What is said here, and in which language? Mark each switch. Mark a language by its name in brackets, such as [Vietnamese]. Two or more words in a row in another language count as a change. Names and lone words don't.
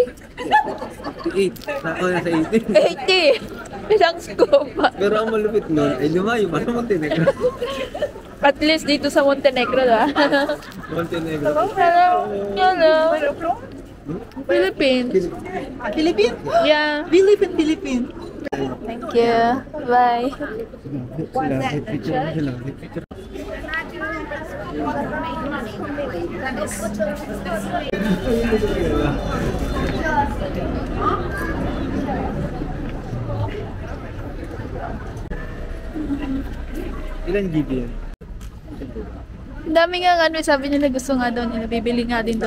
[Filipino] 58. Nasa 80. 80! Isang scoop. Pero ang malupit nun, ay lumayo pa sa Montenegro. [English] At least [Filipino] dito sa Montenegro, Montenegro. [English] Hello. Philippines. [Ukrainian] Філіппін? [English] Yeah. [Ukrainian] Філіппін, Філіппін. [English] Thank you. Bye. Picture. [Filipino] Ilan GB yan? Ang dami nga sabi nila gusto nga daw nila, bibili nga din daw